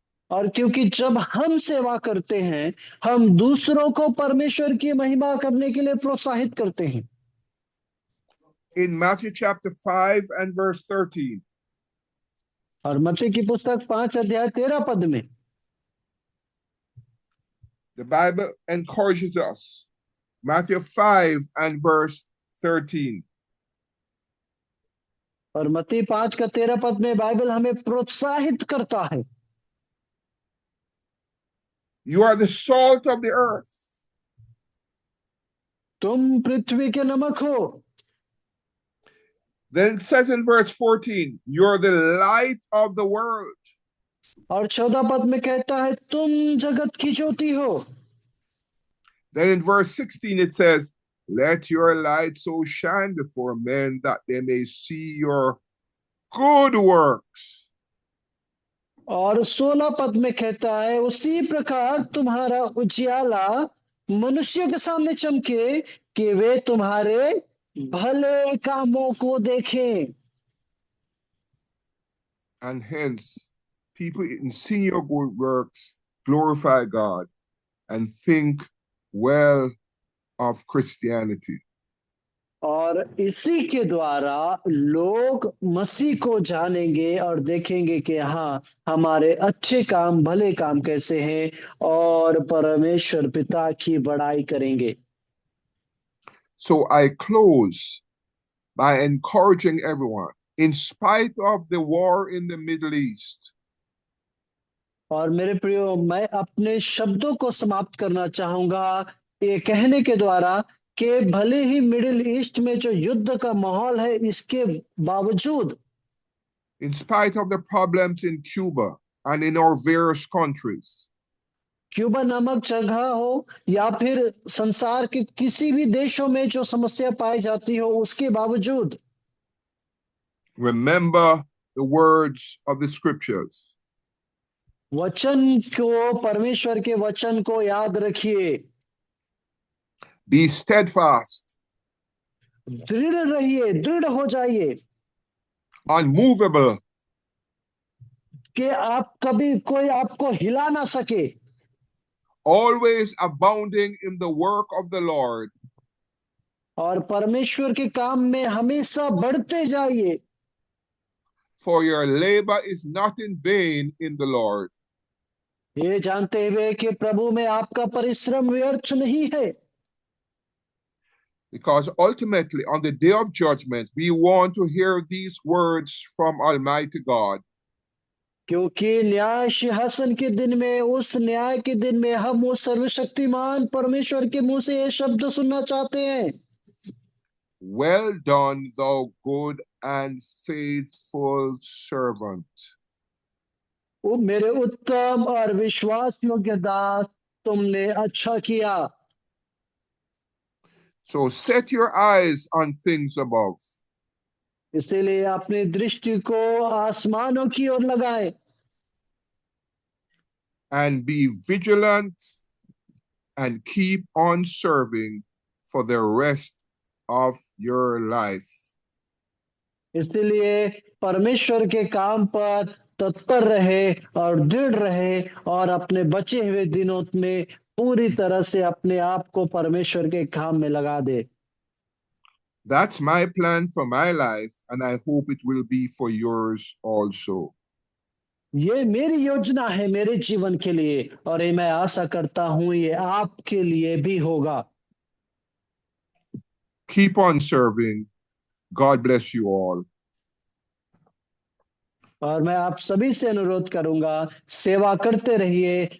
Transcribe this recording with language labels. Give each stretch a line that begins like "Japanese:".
Hindi: और क्योंकि जब हम सेवा करते हैं, हम दूसरों को परमेश्वर की महिमा करने के लिए प्रोत्साहित करते हैं।
English: In Matthew chapter 5 and verse 13,
Hindi: और मत्ती की पुस्तक 5 अध्याय 13 पद में
English: the Bible encourages us. Matthew 5 and verse 13.
Hindi: और मत्ती 5 का 13 पद में बाइबल हमें प्रोत्साहित करता है।
English: You are the salt of the earth.
Hindi: तुम पृथ्वी के नमक हो।
English: Then it says in verse 14, you're the light of the world.
Hindi: और 14 पद में कहता है तुम जगत की ज्योति हो।
English: Then in verse 16 it says, let your light so shine before men that they may see your good works.
Hindi: और 16 पद में कहता है उसी प्रकार तुम्हारा उजियाला मनुष्य के सामने चमके कि वे तुम्हारे भले कामों को देखें।
English: And hence, people in seeing your good works glorify God and think well of Christianity.
Hindi: और इसी के द्वारा लोग मसीह को जानेंगे और देखेंगे कि हाँ, हमारे अच्छे काम, भले काम कैसे हैं, और परमेश्वर पिता की बड़ाई करेंगे।
English: So I close by encouraging everyone, in spite of the war in the Middle East,
Hindi: और मेरे प्रियो, मैं अपने शब्दों को समाप्त करना चाहूंगा ये कहने के द्वारा कि भले ही मिडिल ईस्ट में जो युद्ध का माहौल है, इसके बावजूद,
English: in spite of the problems in Cuba and in our various countries,
Hindi: Cuba नामक जगह हो या फिर संसार के किसी भी देशों में जो समस्या पाई जाती हो, उसके बावजूद
English: remember the words of the scriptures.
Hindi: वचन को, परमेश्वर के वचन को याद रखिए।
English: Be steadfast,
Hindi: दृढ़ रहिए, दृढ़ हो जाइए
English: unmovable,
Hindi: कि आप कभी कोई आपको हिला ना सके।
English: always abounding in the work of the Lord,
Hindi: और परमेश्वर के काम में हमेशा बढ़ते जाइए,
English: for your labor is not in vain in the Lord.
Hindi: ये जानते हुए कि प्रभु में आपका परिश्रम व्यर्थ नहीं है।
English: Because ultimately, on the day of judgment, we want to hear these words from Almighty God.
Hindi: क्योंकि न्याय सिंहासन के दिन में, उस न्याय के दिन में हम उस सर्वशक्तिमान परमेश्वर के मुंह से ये शब्द सुनना चाहते हैं,
English: Well done, thou good and faithful servant.
Hindi: वो मेरे उत्तम और विश्वास योग्य दास, तुमने अच्छा किया।
English: So set your eyes on things above,
Hindi: इसीलिए अपनी दृष्टि को आसमानों की ओर लगाए
English: and be vigilant and keep on serving for the rest of your life.
Hindi: इसलिए परमेश्वर के काम पर तत्पर रहे और दृढ़ रहे और अपने बचे हुए दिनों में पूरी तरह से अपने आप को परमेश्वर के काम में लगा दे।
English: That's my plan for my life, and I hope it will be for yours also.
Hindi: ये मेरी योजना है मेरे जीवन के लिए, और ये मैं आशा करता हूं ये आपके लिए भी होगा।
English: Keep on serving. God bless you all.
Hindi: और मैं आप सभी से अनुरोध करूंगा, सेवा करते रहिए।